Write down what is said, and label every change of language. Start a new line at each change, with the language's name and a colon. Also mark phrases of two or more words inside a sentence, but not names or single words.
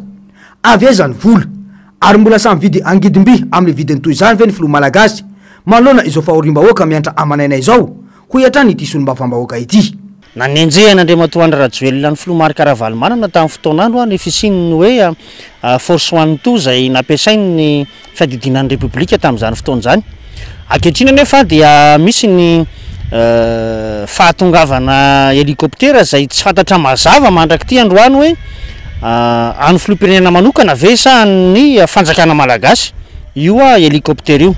Malagasy: Avy aiza ny vola ary mbola samy vidy angidim-by amin'ny vidiny toy izany ve ny filoha malagasy manoloana izao fahorim-bahoaka miantra amanaina izao ho hiatrany ity solom-bavambahoaka ity. Nanenjehana Andriamatoandro Rajoelina ny filoha Marc Ravalomanana tamin'ny fotoan'andro ny fisininy hoe
English: force one two
Malagasy: zay nampiasainy ny fiadidinan'ny Repoblika tamin'izany fotoan'izany. Ankehitriny nefa dia misy ny fahatongavana helikoptera zay tsy fantatra mazava mandrak'ity androany hoe any filoham-pirenena manokana ve sa ny fanjakana malagasy io helikoptera io.